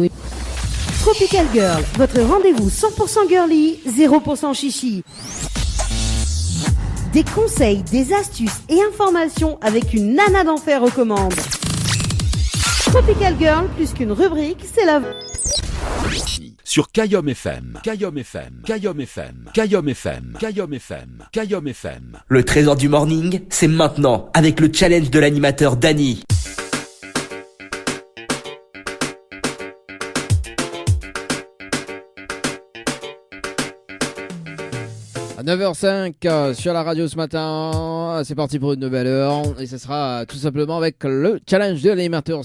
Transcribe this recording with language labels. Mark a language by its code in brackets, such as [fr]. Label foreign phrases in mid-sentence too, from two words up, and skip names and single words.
[fr] Tropical Girl, votre rendez-vous 100% girly, 0% chichi. Des conseils, des astuces et informations avec une nana d'enfer aux commandes. Tropical Girl, plus qu'une rubrique, c'est la... Sur Kayom FM, Kayom FM, Kayom FM, Kayom FM, Kayom FM, Kayom FM. Le trésor du morning, c'est maintenant avec le challenge de l'animateur Dany. À 9h05 sur la radio ce matin, c'est parti pour une nouvelle heure et ce sera tout simplement avec le challenge de l'animateur.